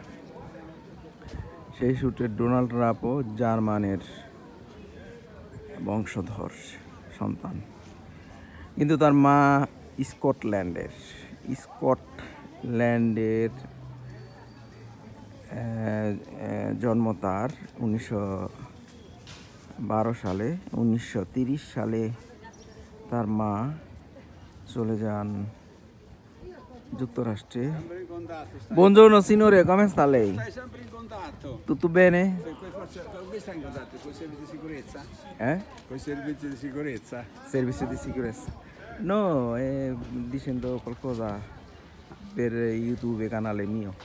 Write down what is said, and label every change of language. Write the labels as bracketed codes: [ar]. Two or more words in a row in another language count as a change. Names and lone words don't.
[bn] সেই সূত্রে ডোনাল্ড ট্রাম্পও জার্মানের বংশধর সন্তান, কিন্তু তার মা স্কটল্যান্ডের জন্ম তার 1912 সালে। 1930 সালে তার মা চলে যান যুক্তরাষ্ট্রে। [it] Buongiorno signore, come sta lei? Stai sempre in contatto. Tutto bene? Con chi stai in contatto? Con i servizi di sicurezza? Con i servizi di sicurezza? Servizio di sicurezza. No, dicendo qualcosa per YouTube, canale mio.